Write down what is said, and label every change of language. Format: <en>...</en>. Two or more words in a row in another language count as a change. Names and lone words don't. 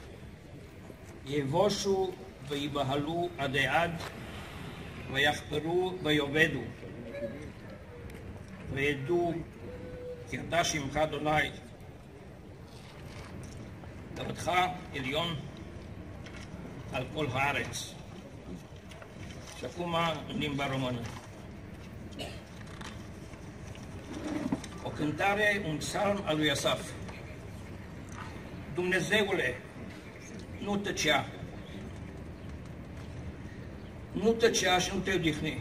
<he>יבושו ויבהלו עדי עד ויחפרו ויאבדו. וידעו כי אתה שמך אדוני, כבודך עליון על כל הארץ.</he> <ro>Și acum în limba română. O cântare, un psalm al lui Asaf. Dumnezeule, nu tăcea. Nu tăcea și nu te odihni.</ro>